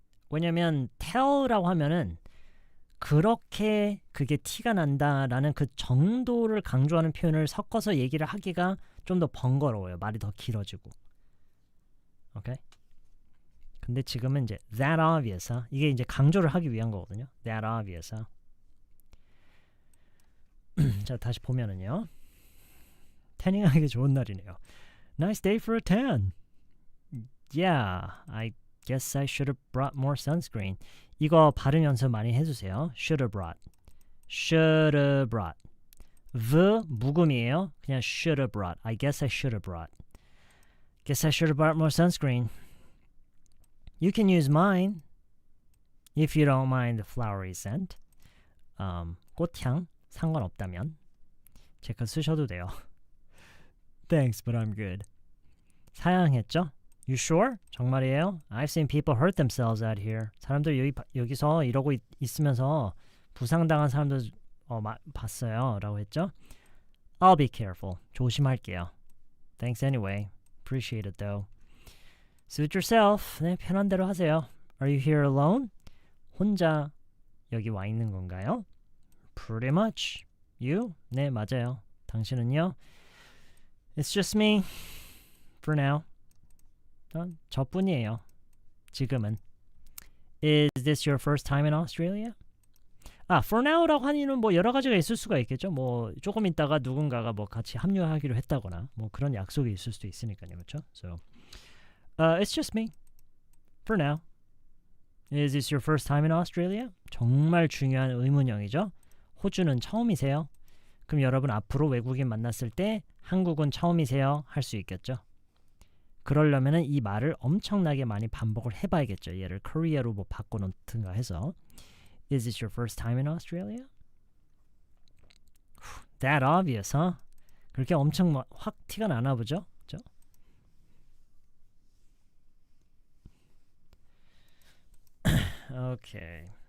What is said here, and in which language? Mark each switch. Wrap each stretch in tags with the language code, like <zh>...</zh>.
<ko>왜냐면 tell라고 하면은 그렇게 그게 티가 난다라는 그 정도를 강조하는 표현을 섞어서 얘기를 하기가 좀 더 번거로워요. 말이 더 길어지고. 오케이? 근데 지금은 이제</ko> <en>that obvious,</en> <ko>이게 이제 강조를 하기 위한 거거든요.</ko> <en>that obvious.</en> <ko>자, 다시 보면은요. 태닝하기 좋은 날이네요.</ko> <en>Nice day for a tan. Yeah, I guess I should have brought more sunscreen.</en> <ko>이거 발음 연습 많이 해주세요.</ko> <en>should have brought. should have brought. the</en> <ko>묵음이에요. 그냥</ko> <en>should have brought. I guess I should have brought. Guess I should have brought more sunscreen. You can use mine if you don't mind the flowery scent.</en> <ko>꽃향 상관없다면 제 거 쓰셔도 돼요.</ko> <en>Thanks, but I'm good.</en> <ko>사양했죠?</ko> <en>You sure?</en> <ko>정말이에요?</ko> <en>I've seen people hurt themselves out here.</en> <ko>사람들 여기서 이러고 있으면서 부상당한 사람들 봤어요. 라고 했죠?</ko> <en>I'll be careful.</en> <ko>조심할게요.</ko> <en>Thanks anyway. Appreciate it though. Suit yourself.</en> <ko>네, 편한 대로 하세요.</ko> <en>Are you here alone?</en> <ko>혼자 여기 와 있는 건가요?</ko> <en>Pretty much. You?</en> <ko>네, 맞아요. 당신은요?</ko> <en>It's just me. For now.</en> <ko>저뿐이에요. 지금은.</ko> <en>Is this your first time in Australia? for now</en> <ko>라고 하니는 뭐 여러 가지가 있을 수가 있겠죠. 뭐 조금 있다가 누군가가 뭐 같이 합류하기로 했다거나 뭐 그런 약속이 있을 수도 있으니까요. 그렇죠?</ko> <en>So, it's just me. For now. Is this your first time in Australia?</en> <ko>정말 중요한 의문형이죠. 호주는 처음이세요? 그럼 여러분 앞으로 외국인 만났을 때 한국은 처음이세요? 할 수 있겠죠. 그러려면은 이 말을 엄청나게 많이 반복을 해봐야겠죠. 얘를 Korea로 뭐 바꿔놓든가 해서.</ko> <en>Is this your first time in Australia? That obvious, huh?</en> <ko>그렇게 엄청 확 티가 나나 보죠? 그죠?</ko> <en>Okay.</en>